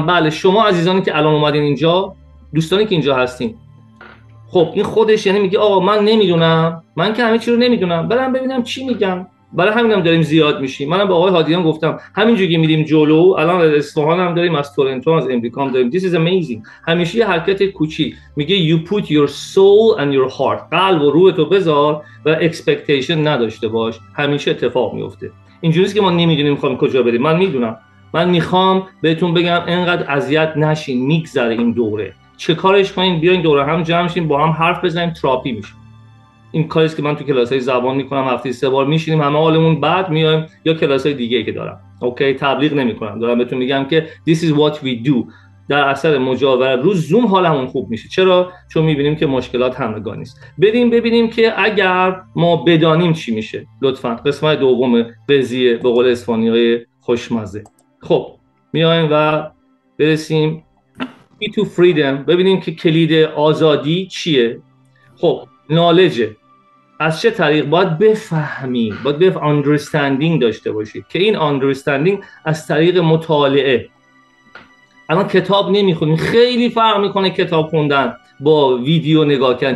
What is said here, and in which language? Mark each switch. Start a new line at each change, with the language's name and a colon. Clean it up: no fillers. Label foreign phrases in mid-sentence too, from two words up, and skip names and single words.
Persian: بله شما عزیزانی که الان اومدین اینجا، دوستانی که اینجا هستین، خب این خودش یعنی میگه آقا من نمیدونم، من که همه چی رو نمیدونم، برم ببینم چی میگن. برای همینم داریم زیاد میشیم. منم به آقای هادیان گفتم همینجوری که میریم جلو، الان از اصفهان هم داریم، از تورنتو، از امریکا هم داریم.
English: This is amazing.
Persian: همیشه یه حرکت کوچیک میگه
English: you put your soul and your heart،
Persian: قلب و روح تو بذار و expectation نداشته باش، همیشه اتفاق میفته. اینجوریه که ما نمیدونیم میخوایم کجا بریم. من میدونم، من میخوام بهتون بگم انقدر اذیت نشین، میگذره این دوره. چه کارش کنین؟ بیاین دوره هم جمع شیم، با هم حرف بزنیم، تراپی میشه. این کاریه که من تو کلاسای زبان میکنم، هفته 3 بار میشینیم همه حالمون بعد میایم یا کلاسای دیگه که دارم. اوکی، تبلیغ نمیکنم، دارم بهتون میگم که
English: this is what we do.
Persian: در اثر مجاورت رو زوم حالمون خوب میشه. چرا؟ چون میبینیم که مشکلات همگانی است. بریم ببینیم که اگر ما بدانیم چی میشه. لطفاً قسمت دوم قضیه به قول اسپانیایی خوشمزه. خب میایم و برسیم
English: to freedom،
Persian: ببینیم که کلید آزادی چیه. خب نالجه. از چه طریق؟ باید بفهمیم، باید understanding داشته باشید که این understanding از طریق مطالعه. الان کتاب نمیخونیم، خیلی فرق میکنه کتاب خوندن با ویدیو نگاه کردن.